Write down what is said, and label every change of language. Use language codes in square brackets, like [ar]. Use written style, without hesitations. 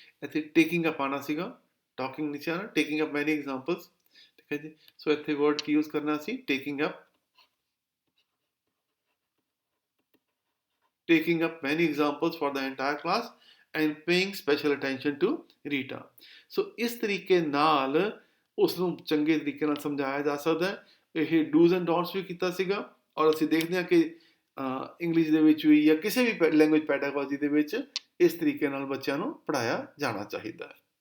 [pa] ਇੱਥੇ taking up ਆਣਾ ਸੀਗਾ, talking ਨਹੀਂ ਸੀ ਆਣਾ, [en] taking up many examples, [pa] ਠੀਕ ਹੈ ਜੀ। ਸੋ ਇੱਥੇ ਵਰਡ ਕੀ ਯੂਜ਼ ਕਰਨਾ ਸੀ, [en] taking up many examples for the entire class and paying special attention to Rita. [pa] ਸੋ ਇਸ ਤਰੀਕੇ ਨਾਲ ਉਸ ਨੂੰ ਚੰਗੇ ਤਰੀਕੇ ਨਾਲ ਸਮਝਾਇਆ ਜਾ ਸਕਦਾ ਹੈ। ਇਹ ਡੂਜ਼ ਐਂਡ ਡੋਂਟਸ ਵੀ ਕੀਤਾ ਸੀਗਾ, ਔਰ ਅਸੀਂ ਦੇਖਦੇ ਹਾਂ ਕਿ ਇੰਗਲਿਸ਼ ਦੇ ਵਿੱਚ ਵੀ ਜਾਂ ਕਿਸੇ ਵੀ ਲੈਂਗੁਏਜ ਪੈਡਾਗੋਜੀ ਦੇ ਵਿੱਚ ਇਸ ਤਰੀਕੇ ਨਾਲ ਬੱਚਿਆਂ ਨੂੰ ਪੜ੍ਹਾਇਆ ਜਾਣਾ ਚਾਹੀਦਾ ਹੈ।